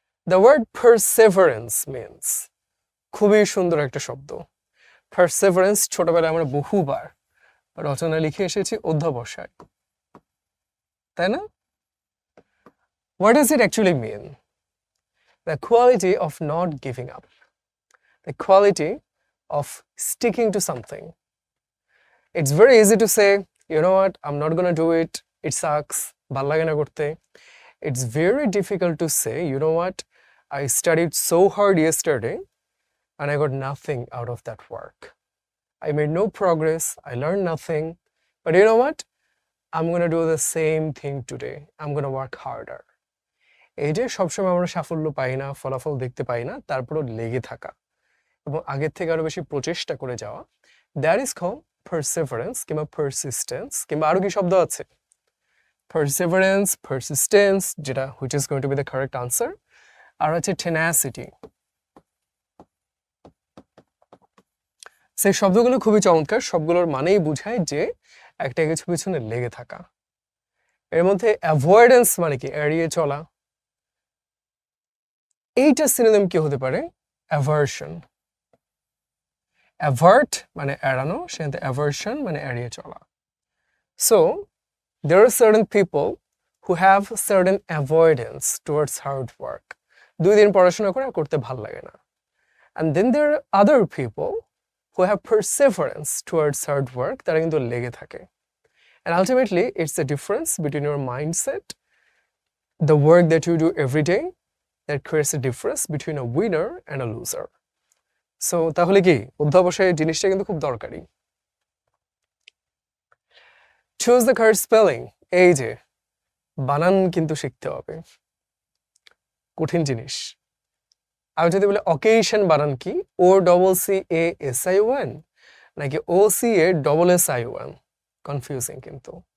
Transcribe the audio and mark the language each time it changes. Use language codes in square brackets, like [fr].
[en] the word perseverance means, [bn] খুবই সুন্দর একটা শব্দ। পারসেভারেন্স ছোটবেলায় আমরা বহুবার রচনা লিখে এসেছি অধ্যবসায়, তাই না? [en] What does it actually mean? The quality of not giving up, the quality of sticking to something. It's very easy to say, you know what, I'm not gonna do it, it sucks, [bn] ভাল লাগে না করতে. [en] It's very difficult to say, you know what, I studied so hard yesterday and I got nothing out of that work. I made no progress, I learned nothing, but you know what, I'm gonna do the same thing today, I'm gonna work harder. [bn] এই যে সবসময় আমরা সাফল্য পাই না, ফলাফল দেখতে পাই না, তারপরও লেগে থাকা এবং আগের থেকে আরো বেশি প্রচেষ্টা করে যাওয়া, [en] that is called [bn] পারসেভারেন্স কিংবা পারসিস্টেন্স। কিংবা আরো কি শব্দ আছে? [en] Perseverance, persistence, যেটা which is going to be the correct answer. [bn] আর আছে টেনাসিটি। সেই শব্দগুলো খুবই চমৎকার, সবগুলোর মানেই বোঝায় যে একটা কিছু পিছনে লেগে থাকা। এর মধ্যে অ্যাভয়েডেন্স মানে কি? এড়িয়ে চলা। এইটা সিনোনিম কি হতে পারে? অ্যাভার্শন। অ্যাভার্ট মানে এড়ানো, সেখানে অ্যাভার্শন মানে এড়িয়ে চলা। [en] So there are certain people who have certain avoidance towards hard work. [bn] 2 দিন পড়াশোনা করতে ভালো লাগে না। [en] And then there are other people who have perseverance towards hard work, [bn] তারা কিন্তু লেগে থাকে। [en] And ultimately it's the difference between your mindset, the work that you do every day, that creates a difference between a winner and a loser. [bn] So তাহলে কি অধ্যাবসায় জিনিসটা কিন্তু খুব দরকারি। [en] Choose the correct spelling. [bn] এই যে বানান কিন্তু শিখতে হবে, কঠিন জিনিস। আমি যদি বলি অকেশন বানান কি, OCCASION নাকি OCASSION, কনফিউজিং কিন্তু।